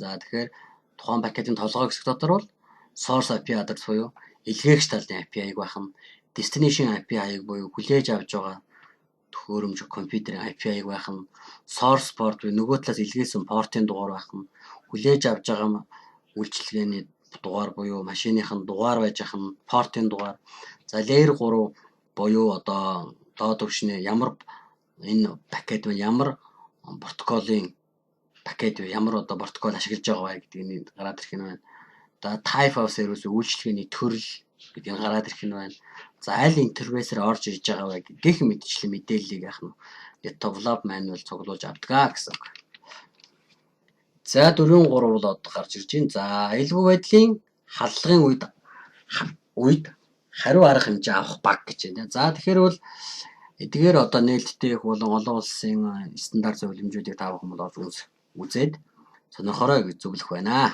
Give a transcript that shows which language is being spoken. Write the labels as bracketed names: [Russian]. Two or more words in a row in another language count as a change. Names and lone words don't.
[Mongolian] За тэгэхээр тухайн пакетын толгой хэсэг дотор бол [English] source IP address [Mongolian] буюу илгээгч талын IP хаяг байх нь [English] destination IP [Mongolian] хаяг буюу хүлээж авч байгаа төхөөрөмж компьютерийн IP байх нь, [English] source port [Mongolian] буюу нөгөө талаас илгээсэн портын дугаар байх нь, хүлээж авч байгаа үйлчилгээний дугаар буюу машиныхын дугаар байж ах нь, портын дугаар. За layer 3 буюу одоо доод түвшний ямар энэ пакет вэ, ямар протоколын пакет вэ, ямар одоо протокол ашиглаж байгаа вэ гэдгийг гараад ирэх нь байна. За [English] type of service [Mongolian] үйлчилгээний төрөл гэдгийг гараад ирэх нь байна. За аль интерфейсээр орж ирж байгаа вэ гэх мэтчлэн мэдээллийг яах нь [English] develop manual [Mongolian] цуглуулж авдаг гэсэн үг. За 4.3 бол одоо гарч ирж байна. За аюулгүй байдлын халдлагын үед хариу арга хэмжээ авах баг гэж байна. За тэгэхээр бол эдгээр одоо нээлттэй их болон олон улсын стандарт зөвлөмжүүдийг та бүхэн бол үзээд сонирхорой гэж зөвлөх байна.